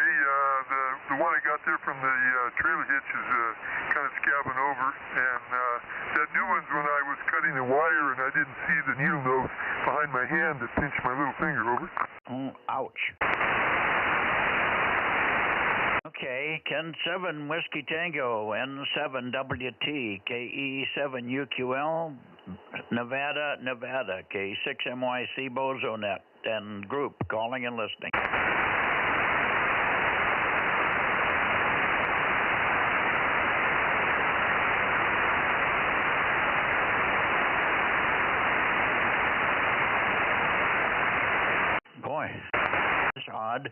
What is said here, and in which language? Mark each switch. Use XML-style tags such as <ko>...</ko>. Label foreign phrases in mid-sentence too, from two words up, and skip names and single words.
<en>The one I got there from the trailer hitch is kind of scabbing over. And that new one's when I was cutting the wire and I didn't see the needle nose behind my hand that pinched my little finger, over. Oh, ouch. Okay, Ken 7 Whiskey Tango, N7WT, KE7UQL, Nevada, K6MYC Bozo Net, and group calling and listening. Boy, it's odd.</en>